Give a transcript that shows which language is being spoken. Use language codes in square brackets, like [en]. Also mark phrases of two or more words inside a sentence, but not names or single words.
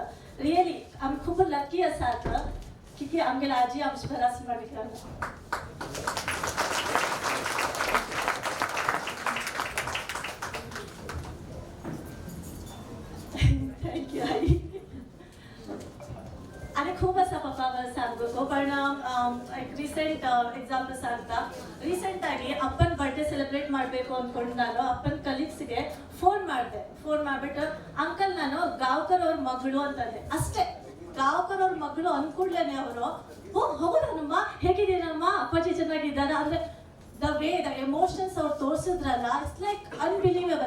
[kok] रियली आमी खूब लकी आसात की आमगेर आजी आमचे घरा म्हणटा. थँक्यू आई. आणि खूप आसा पप्पा बद्दल सांगूक पण एक [en] recent example [kok] सांगता. [kn] ರೀಸೆಂಟ್ ಆಗಿ ಅಪ್ಪನ [en] birthday celebrate [kn] ಮಾಡಬೇಕು ಅಂದ್ಕೊಂಡು ನಾನು ಅಪ್ಪನ ಕಲೀಗ್ಸ್ಗೆ ಫೋನ್ ಮಾಡಿಬಿಟ್ಟು ಅಂಕಲ್ ನಾನು ಗಾವ್ಕರ್ ಅವ್ರ ಮಗಳು ಅಂತಂದೆ. ಅಷ್ಟೇ ಗಾವ್ಕರ್ ಅವ್ರ ಮಗಳು ಅಂದ್ಕೂಡ್ಲೇನೆ ಅವರು ಓ ಹೌದನಮ್ಮ ಹೇಗಿದ್ದೀನಮ್ಮ ಅಪ್ಪಾಜಿ ಚೆನ್ನಾಗಿದ್ದಾರ ಅಂದ್ರೆ [en] the way the emotions [kn] ಅವ್ರು ತೋರಿಸಿದ್ರಲ್ಲ [en] it's like unbelievable.